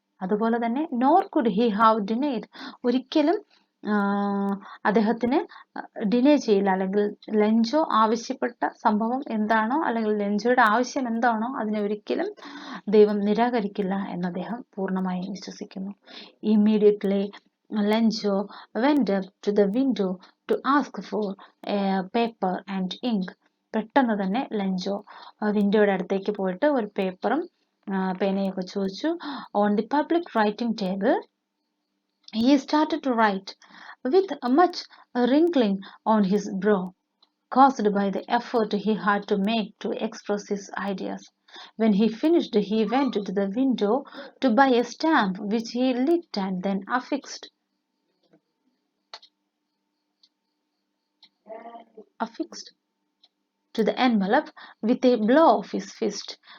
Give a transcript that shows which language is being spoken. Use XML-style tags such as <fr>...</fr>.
<ml>അതുപോലെ തന്നെ</ml> <en>nor could he have denied,</en> <ml>ഒരിക്കലും അദ്ദേഹത്തിന് ഡിനേ ചെയ്യില്ല, അല്ലെങ്കിൽ ലെഞ്ചോ ആവശ്യപ്പെട്ട സംഭവം എന്താണോ, അല്ലെങ്കിൽ ലെഞ്ചോയുടെ ആവശ്യം എന്താണോ അതിനെ ഒരിക്കലും ദൈവം നിരാകരിക്കില്ല എന്ന് അദ്ദേഹം പൂർണ്ണമായും വിശ്വസിക്കുന്നു.</ml> <en>Immediately Lencho went up to the window to ask for paper and ink.</en> <ml>പെട്ടെന്ന് തന്നെ ലെഞ്ചോ വിൻഡോയുടെ അടുത്തേക്ക് പോയിട്ട് ഒരു പേപ്പറും പേനയൊക്കെ ചോദിച്ചു.</ml> <en>On the public writing table, he started to write with much wrinkling on his brow, caused by the effort he had to make to express his ideas. When he finished, he went to the window to buy a stamp, which he licked and then affixed to the envelope with a blow of his fist.</en>